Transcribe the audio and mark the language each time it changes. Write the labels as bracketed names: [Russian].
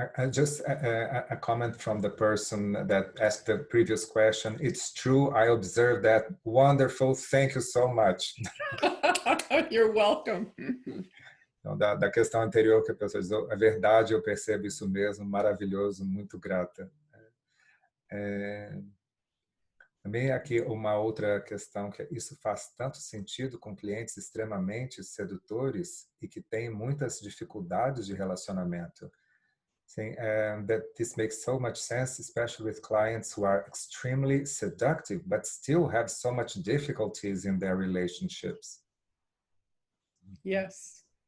[English] Just a comment from the person that asked the previous question. It's true, I observed that. Wonderful, thank you so much. You're welcome. [Portuguese] Então, da questão anterior que a pessoa diz, é verdade, eu percebo isso mesmo, maravilhoso, muito grata. Também aqui uma outra questão, que isso faz tanto sentido com clientes extremamente sedutores e que têm muitas dificuldades de relacionamento. [English] Saying that this makes so much sense, especially with clients who are extremely seductive, but still have so much difficulties in their relationships. Yes.